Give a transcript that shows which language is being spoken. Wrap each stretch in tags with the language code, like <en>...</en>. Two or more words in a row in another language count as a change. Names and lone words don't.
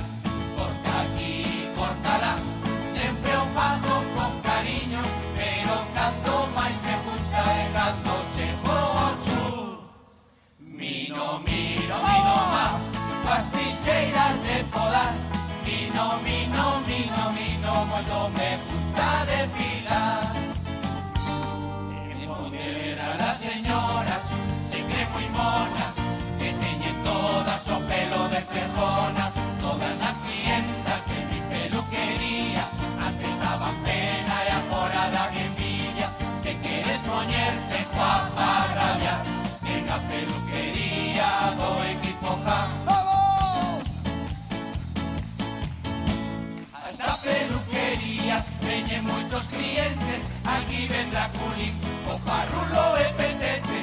<gl>Corta aquí, cortará, sempre o fago con cariño, pero cando máis me gusta é cando chego ao chu. Mino, mino, mino más, as tixeiras de podar. Mino, mino, mino, mino, moito me gusta depilar.</gl> <es>Las señoras se creen muy monas,</es> <gl>que teñen todas o pelo de frejona.</gl> <es>Todas las clientas de mi peluquería antes daban pena e agora dan envidia.</es> <gl>Se queres poñerte guapa a rabiar, en a peluquería do equipo JA. A esta peluquería veñen moitos clientes, aquí vendrá Culín, o Parrulo e Petete.</gl>